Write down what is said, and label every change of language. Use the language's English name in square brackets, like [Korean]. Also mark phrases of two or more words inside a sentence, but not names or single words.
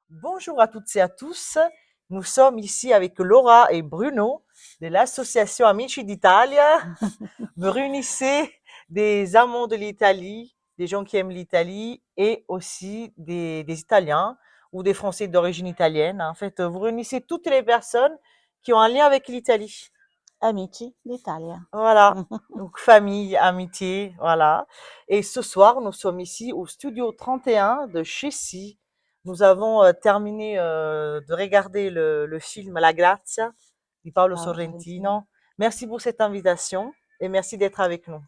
[French] Bonjour à toutes et à tous. Nous sommes ici avec Laura et Bruno de l'association Amici d'Italia. Vous réunissez des amants de l'Italie, des gens qui aiment l'Italie et aussi des Italiens ou des Français d'origine italienne. En fait, vous réunissez toutes les personnes qui ont un lien avec l'Italie. Amici d'Italia. Voilà. Donc, famille, amitié, voilà. Et ce soir, nous sommes ici au studio 31 de Chessy. Nous avons terminé de regarder le film La Grazia di Paolo Paolo Sorrentino. Sorrentino. Merci pour cette invitation et merci d'être avec nous.